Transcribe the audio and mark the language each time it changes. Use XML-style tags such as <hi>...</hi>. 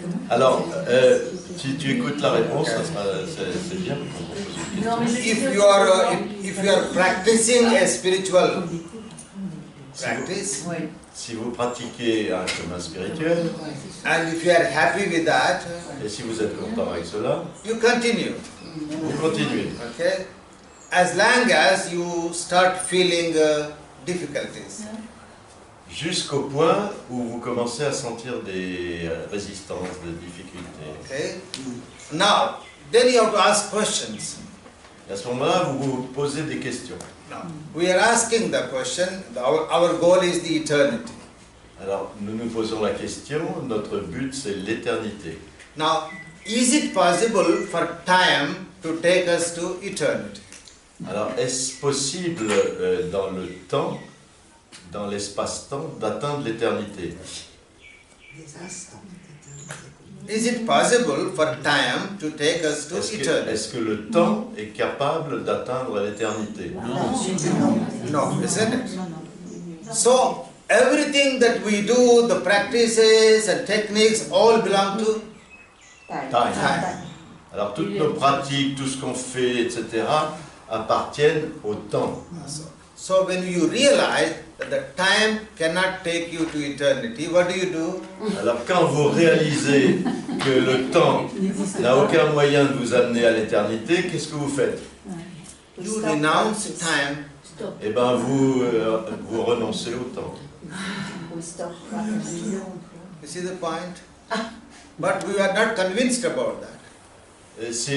<fr>Alors, si tu écoutes la réponse, c'est bien.</fr> <en>if you are practicing a spiritual practice,</en> <fr>Si vous pratiquez un chemin spirituel,</fr> <en>and if you are happy with that,</en> <fr>et si vous êtes content avec cela,</fr> <en>you continue.</en> <fr>vous continuez.</fr> <en>Okay, as long as you start feeling difficulties.</en> <fr>Jusqu'au point où vous commencez à sentir des résistances, des difficultés.</fr> <en>Okay, now then you have to ask questions.</en> <fr>Et à ce moment-là, vous vous posez des questions.</fr> <en>Now, we are asking the question. Our goal is the eternity.</en> <fr>Alors, nous nous posons la question, notre but c'est l'éternité.</fr> <en>Now, is it possible for time to take us to eternity?</en> <fr>Alors, est-ce possible dans le temps, dans l'espace-temps, d'atteindre l'éternité?</fr> <en>Is it possible for time to take us to eternity?</en> <fr>Est-ce que le temps est capable d'atteindre l'éternité?</fr> <en>No, isn't it? So, everything that we do, the practices and techniques, all belong to Time.</en> <fr>Alors, toutes nos pratiques, tout ce qu'on fait, etc., appartiennent au temps.</fr> <en>So when you realize that the time cannot take you to eternity, what do?</en> <fr>Alors, quand vous réalisez que le temps n'a aucun moyen de vous amener à l'éternité, qu'est-ce que vous faites?</fr> <en>You renounce time.</en> <fr>Eh bien, vous renoncez au temps.</fr> <en>We stop. You see the point? But we are not convinced about that.</en>